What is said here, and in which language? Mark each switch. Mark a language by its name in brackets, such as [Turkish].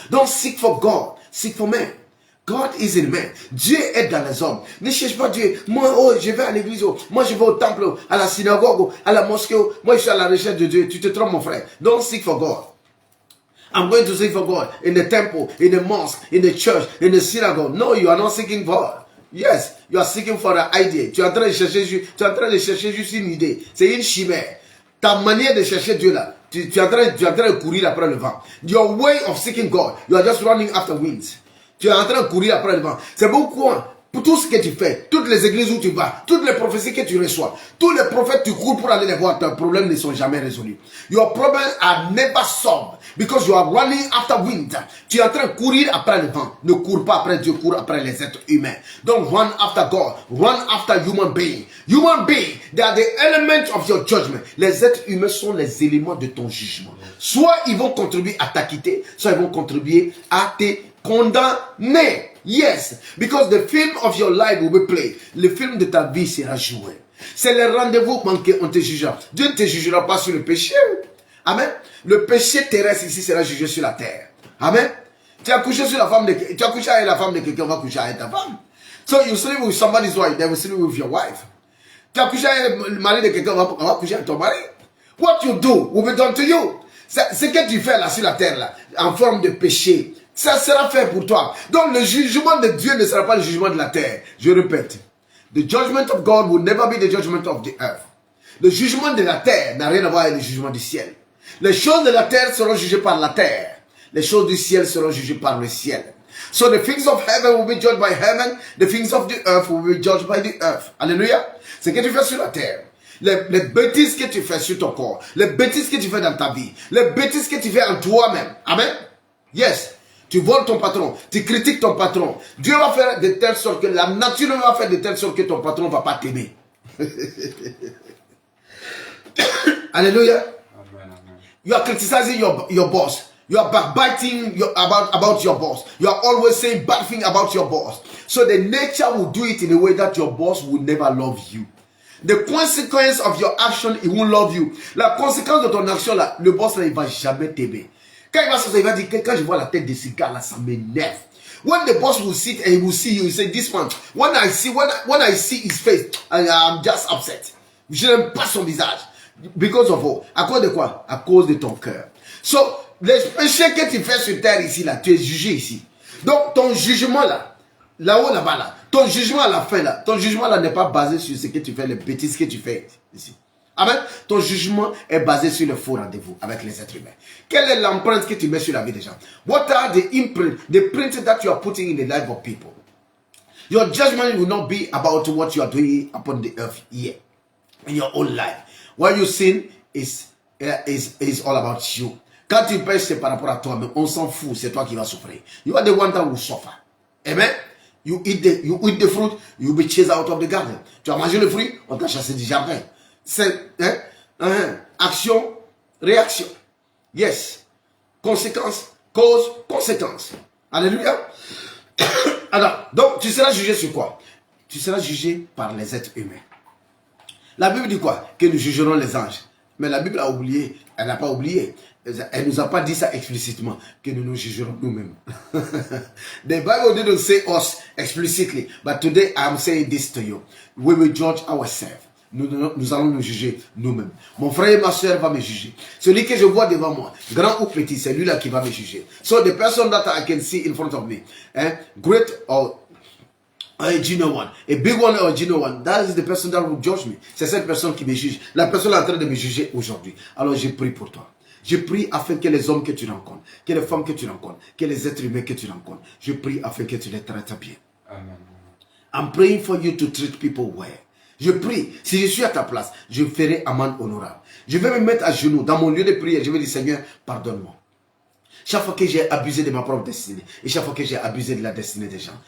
[English] Don't seek for God, seek for men. God is in man. [French] Dieu est dans les hommes. Ne cherche pas Dieu. Moi, je vais à l'église. Moi, je vais au temple, à la synagogue, à la mosquée. Moi, je suis à la recherche de Dieu. Tu te trompes, mon frère. [English] Don't seek for God. I'm going to seek for God in the temple, in the mosque, in the church, in the synagogue. No, you are not seeking God. Yes, you are seeking for an idea. [French] Tu es en train de chercher juste une idée. C'est une chimère. Ta manière de chercher Dieu là, tu es en train de courir après le vent. [English] Your way of seeking God, you are just running after winds. [French] Tu es en train de courir après le vent. C'est pourquoi, pour tout ce que tu fais, toutes les églises où tu vas, toutes les prophéties que tu reçois, tous les prophètes tu cours pour aller les voir, tes problèmes ne sont jamais résolus. [English] Your problems are never solved because you are running after wind. [French] Tu es en train de courir après le vent. Ne cours pas après Dieu, cours après les êtres humains. [English] Don't run after God, run after human being. Human being, they are the elements of your judgment. [French] Les êtres humains sont les éléments de ton jugement. Soit ils vont contribuer à t'acquitter, soit ils vont contribuer à te condamné. [English] Yes, because the film of your life will be played. [French] Le film de ta vie sera joué. C'est le rendez-vous manqué, on te jugera. Dieu ne te jugera pas sur le péché. Amen. Le péché terrestre ici sera jugé sur la terre. Amen. Tu as couché sur la femme de tu as couché avec la femme de quelqu'un, on va coucher avec ta femme. [English] So you sleep with somebody's wife, they will sleep with your wife. [French] Tu as couché avec le mari de quelqu'un, on va coucher avec ton mari. [English] What you do will be done to you. [French] Ce que tu fais là sur la terre là, en forme de péché, ça sera fait pour toi. Donc le jugement de Dieu ne sera pas le jugement de la terre. Je répète. [English] The judgment of God will never be the judgment of the earth. [French] Le jugement de la terre n'a rien à voir avec le jugement du ciel. Les choses de la terre seront jugées par la terre. Les choses du ciel seront jugées par le ciel. [English] So the things of heaven will be judged by heaven. The things of the earth will be judged by the earth. [French] Alléluia. Ce que tu fais sur la terre. Les bêtises que tu fais sur ton corps. Les bêtises que tu fais dans ta vie. Les bêtises que tu fais en toi-même. Amen. Yes. Tu voles ton patron, tu critiques ton patron. Dieu va faire de telle sorte que la nature va faire de telle sorte que ton patron ne va pas t'aimer. Alléluia. [English] You are criticizing your boss. You are backbiting about your boss. You are always saying bad things about your boss. So the nature will do it in a way that your boss will never love you. The consequence of your action, he won't love you. [French] La conséquence de ton action là, le boss là, il va jamais t'aimer. Quand il va sortir, il va dire que quand je vois la tête de ce gars là, ça m'énerve. [English] When the boss will sit and he will see you, he say, this man, when I see his face, I'm just upset. [French] Je n'aime pas son visage. [English] Because of what? [French] À cause de quoi? À cause de ton cœur. So, les péchés que tu fais sur terre ici, là, tu es jugé ici. Donc, ton jugement là, là-haut, là-bas, là, ton jugement à la fin là, ton jugement là n'est pas basé sur ce que tu fais, les bêtises que tu fais ici. Amen. Ton jugement est basé sur le faux rendez-vous avec les êtres humains. Quelle est l'empreinte que tu mets sur la vie des gens? [English] What are the imprint, the print that you are putting in the life of people? Your judgment will not be about what you are doing upon the earth here, in your own life. What you sin is all about you. [French] Quand tu pêches, c'est par rapport à toi, mais on s'en fout, c'est toi qui vas souffrir. [English] You are the one that will suffer. Amen. You eat the fruit, you will be chased out of the garden. [French] Tu as mangé le fruit, on t'a chassé du jardin. C'est action, réaction. Yes. Conséquence, cause, conséquence. Alléluia. Alors, donc, tu seras jugé sur quoi? Tu seras jugé par les êtres humains. La Bible dit quoi? Que nous jugerons les anges. Mais la Bible a oublié, elle n'a pas oublié. Elle nous a pas dit ça explicitement, que nous nous jugerons nous-mêmes. [English] The Bible didn't say us explicitly, but today I'm saying this to you. We will judge ourselves. [French] Nous allons nous juger nous-mêmes. Mon frère et ma soeur va me juger. Celui que je vois devant moi, grand ou petit, c'est lui-là qui va me juger. [English] So the person that I can see in front of me, great or a junior one, a big one or a junior one, that is the person that will judge me. [French] C'est cette personne qui me juge. La personne est en train de me juger aujourd'hui. Alors je prie pour toi. Je prie afin que les hommes que tu rencontres, que les femmes que tu rencontres, que les êtres humains que tu rencontres, je prie afin que tu les traites bien. [English] Amen. I'm praying for you to treat people well. [French] Je prie, si je suis à ta place, je ferai amende honorable. Je vais me mettre à genoux dans mon lieu de prière. Je vais dire, Seigneur, pardonne-moi. Chaque fois que j'ai abusé de ma propre destinée. Et chaque fois que j'ai abusé de la destinée des gens.